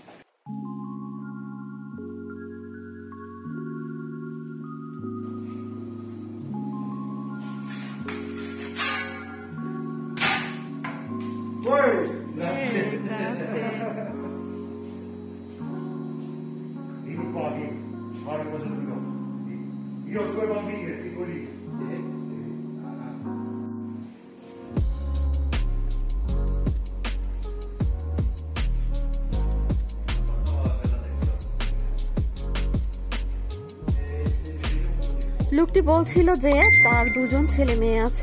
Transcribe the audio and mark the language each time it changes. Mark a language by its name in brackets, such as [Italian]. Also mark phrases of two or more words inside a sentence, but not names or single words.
[Italian] Grazie. Grazie. Vieni qua, vieni. Guarda cosa ti do. Io ho 2 bambine piccoline. [Bangla] লোকটি বলছিল যে তার 2 জন ছেলে মেয়ে আছে।